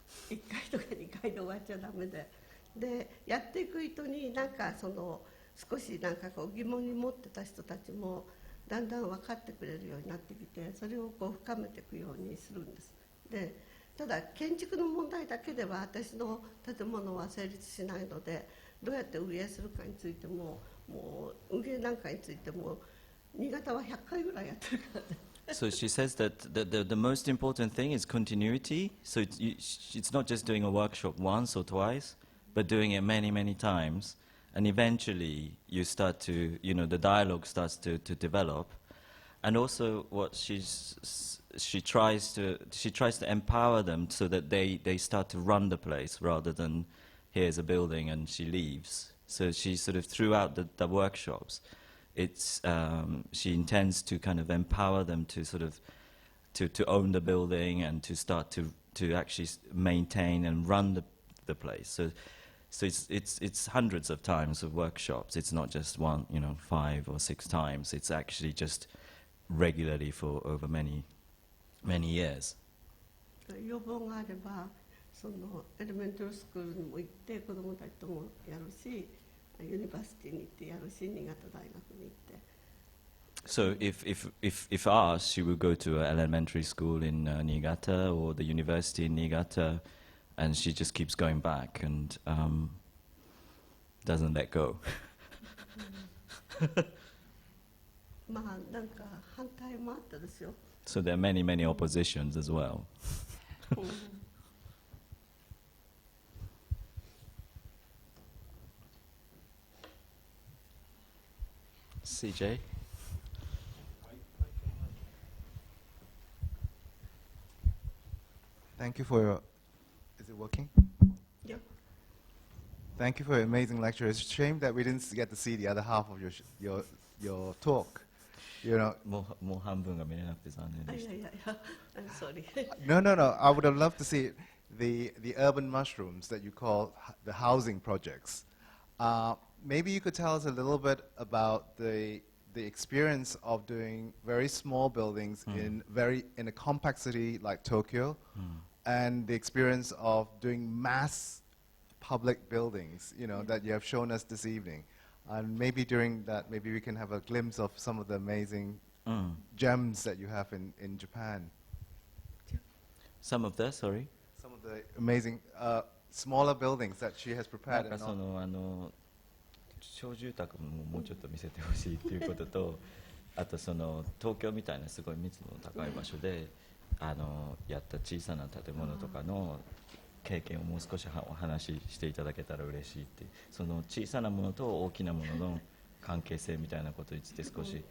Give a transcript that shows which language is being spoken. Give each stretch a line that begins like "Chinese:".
Japanese: 1回とか2回で終わっちゃダメでやっていく人になんかその少しなんかこう疑問に持ってた人たちもだんだん分かってくれるようになってきて、それをこう深めていくようにするんです。でただ建築の問題だけでは私の建物は成立しないので、どうやって運営するかについても、もう運営なんかについても新潟は100回ぐらいやってるからね。
English: So she says that the most important thing is continuity. So it's not just doing a workshop once or twice, but doing it many, many times. And eventually you start to, the dialogue starts to develop. And also what she tries to empower them so that they start to run the place rather than here's a building and she leaves. So she sort of throughout the workshops, she intends to kind of empower them to sort of to own the building and to start to actually maintain and run the place. So it's hundreds of times of workshops. It's not just one, 5 or 6 times. It's actually just regularly for over many years.
Japanese: 要望があれば、そのエレメンタルスクールにも行って子どもたちともやるし、ユニバーシティに行ってやるし、新潟大学に行って。
English: So if asked, she would go to an elementary school in Niigata or the university in Niigata, and she just keeps going back and doesn't let go.
Japanese: まあなんか反対もあったですよ。
English: So there are many oppositions as well. CJ? Thank you for your... Is it working? Yeah. Thank you for your amazing lecture. It's a shame that we didn't get to see the other half of your talk. you know.
Japanese: もう半分が見れなくて残念あ、でした。いやいやいや、
English: I'm sorry. No, no, no. I would have loved to see the urban mushrooms that you call the housing projects. Maybe you could tell us a little bit about the experience of doing very small buildings in a compact city like Tokyo, and the experience of doing mass public buildings, you know, that you have shown us this evening. And maybe during that, maybe we can have a glimpse of some of the amazing gems that you have in Japan. Some of the, sorry? Some of the amazing smaller buildings that she has な prepared.
Japanese: んかその小住宅ももうちょっと見せてほしいっていうことと、あとその東京みたいなすごい密度の高い場所でやった小さな建物とかの経験をもう少しお話ししていただけたら嬉しいって、その小さなものと大きなものの関係性みたいなことについて少し。